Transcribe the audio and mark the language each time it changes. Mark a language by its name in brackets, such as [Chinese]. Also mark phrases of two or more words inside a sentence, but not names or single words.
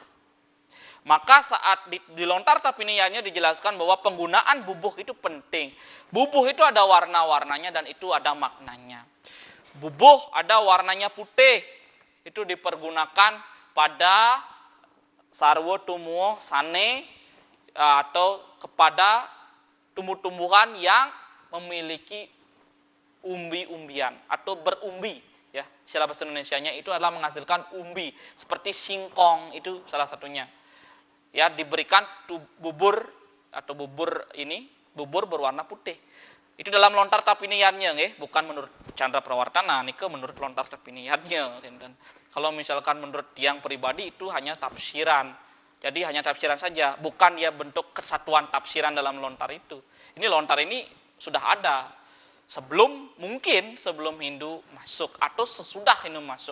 [Indonesian] Maka saat di lontar tapiniannya dijelaskan bahwa penggunaan bubuh itu penting. Bubuh itu ada warna-warnanya dan itu ada maknanya. Bubuh ada warnanya putih, itu dipergunakan pada [Balinese] sarwo tumuh sane [Indonesian] atau kepada tumbuh-tumbuhan yang memiliki umbi-umbian atau berumbi, ya. Istilah bahasa Indonesianya itu adalah menghasilkan umbi, seperti singkong itu salah satunya. Ya, diberikan bubur atau bubur berwarna putih. Itu dalam lontar tapiniannya, nggih, bukan menurut Chandra Prawardhana, nike menurut lontar tapiniannya. Dan kalau misalkan menurut tiang pribadi itu hanya tafsiran. Jadi hanya tafsiran saja, bukan ya bentuk kesatuan tafsiran dalam lontar itu. Ini lontar ini sudah ada sebelum Hindu masuk atau sesudah Hindu masuk.